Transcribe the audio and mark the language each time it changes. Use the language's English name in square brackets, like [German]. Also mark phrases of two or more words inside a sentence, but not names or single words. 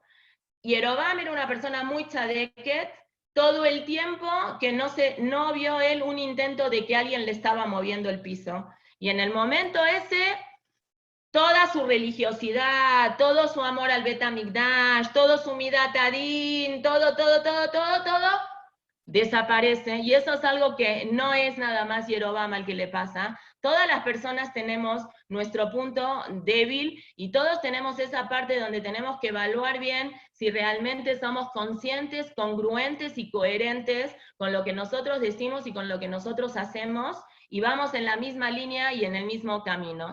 [Spanish] Yerovam era una persona muy tzadeket, todo el tiempo que no vio él un intento de que alguien le estaba moviendo el piso. Y en el momento ese, toda su religiosidad, todo su amor al Bet HaMikdash, todo su [Hebrew] מידת הדין, [Spanish] todo, desaparece. Y eso es algo que no es nada más Yerovam al que le pasa. Todas las personas tenemos nuestro punto débil y todos tenemos esa parte donde tenemos que evaluar bien si realmente somos conscientes, congruentes y coherentes con lo que nosotros decimos y con lo que nosotros hacemos, y vamos en la misma línea y en el mismo camino.